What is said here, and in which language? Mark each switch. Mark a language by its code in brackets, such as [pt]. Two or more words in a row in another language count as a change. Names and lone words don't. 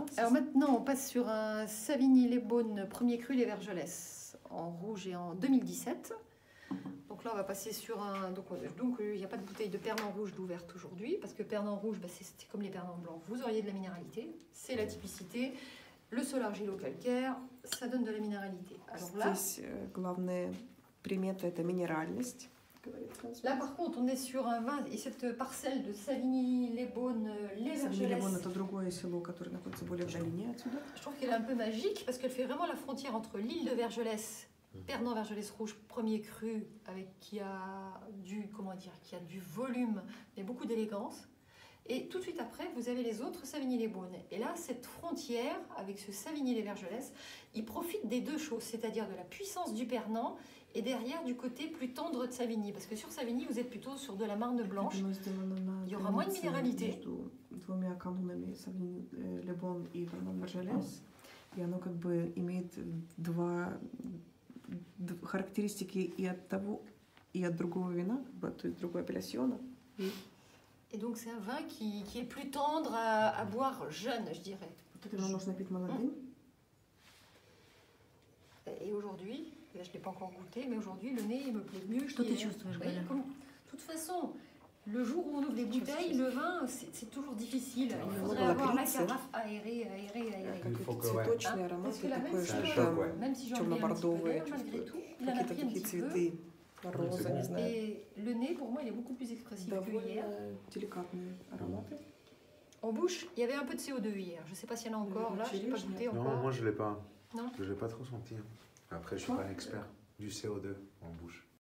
[fr] Alors maintenant, on passe sur un Savigny-les-Beaunes premier cru les Vergelès en rouge et en 2017. Donc là, on va passer sur un... Donc il n'y a pas de bouteille de Pernan rouge d'ouverte aujourd'hui, parce que Pernan rouge, c'est comme les Pernan blancs. Vous auriez de la minéralité, c'est la typicité. Le sol argilo-calcaire, ça donne de la minéralité. Alors là... [ru] Здесь главная примета – это минеральность. [fr] Là, par contre, on est sur un vin, et cette parcelle de Savigny-les-Beaunes, les Vergelès... [ru] Savigny-les-Beaunes, это другое село, которое находится более в долине отсюда. [fr] Je trouve qu'elle est un peu magique, parce qu'elle fait vraiment la frontière entre l'île de Vergelès, Pernan-Vergelès rouge, premier cru, qui a du volume, mais beaucoup d'élégance. Et tout de suite après, vous avez les autres Savigny-les-Beaunes. Et là, cette frontière, avec ce Savigny-les-Vergelès, il profite des deux choses, c'est-à-dire de la puissance du Pernan et derrière du côté plus tendre de Savigny. Parce que sur Savigny, vous êtes plutôt sur de la marne blanche. Il y aura moins de minéralité. [ru] Двумя канунами Savigny-les-Beaunes и Pernan-Vergelès. И оно как бы имеет характеристики и от того, и от другого вина, то есть другой апелляциона. [fr] Et donc c'est un vin qui est plus tendre à boire jeune, je dirais. [ru] Вот это вино нужно пить молодым. [fr] Et aujourd'hui, là je ne l'ai pas encore goûté, mais aujourd'hui le nez il me plaît mieux. [ru] Что ты чувствуешь, Галя? [fr] De toute façon, le jour où on ouvre les bouteilles, le vin c'est toujours difficile. Il faudrait avoir la carafe aérée. [ru] Цветочный аромат, такой что темно-бордовый, какие-то такие цветы. Роза, не знаю. [fr] Et le nez, pour moi, il est beaucoup plus expressif que hier. Délicatement aromaté. En bouche, il y avait un peu de CO2 hier. Je ne sais pas s'il y en a encore. Là, je n'ai pas goûté encore. Non, moi, je ne l'ai pas. Non. Je ne l'ai pas trop senti. Après, je ne suis pas un expert du CO2 en bouche.